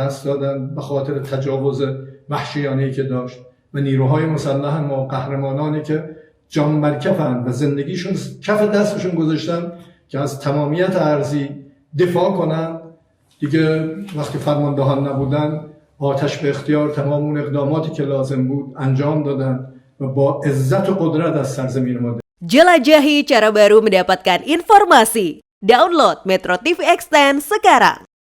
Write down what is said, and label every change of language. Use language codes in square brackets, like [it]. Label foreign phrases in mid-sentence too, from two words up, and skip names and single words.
[fa] دست دادن به خاطر تجاوز وحشیانه‌ای که داشت و نیروهای مسلح ما، قهرمانانی که جان بر کفن و زندگیشون کف دستشون گذاشتن که از تمامیت ارضی دفاع کنن، دیگه وقتی فرماندهان نبودن آتش به اختیار تمام اون اقداماتی که لازم بود انجام دادن و با عزت و قدرت از سرزمین ما. [id] Jelajahi cara baru mendapatkan informasi. Download Metro TV Extend sekarang.